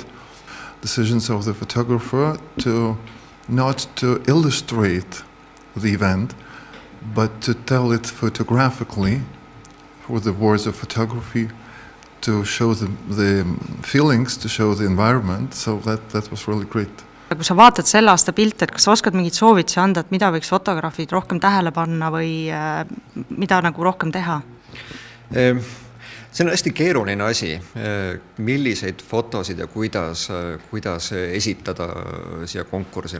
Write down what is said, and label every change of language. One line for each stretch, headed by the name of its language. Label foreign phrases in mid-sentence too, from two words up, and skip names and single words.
English: Decisions of the photographer not to illustrate the event, but to tell it photographically for the words of photography, to show the feelings, to show the environment. So that was really great.
Estonian: Kui sa vaatad selle aasta pilte, et kas sa oskad mingid soovitusi anda, et mida võiks fotograafid rohkem tähele panna või mida nagu rohkem teha? See on hästi keeruline asi, milliseid fotosid ja kuidas esitada siia konkursile.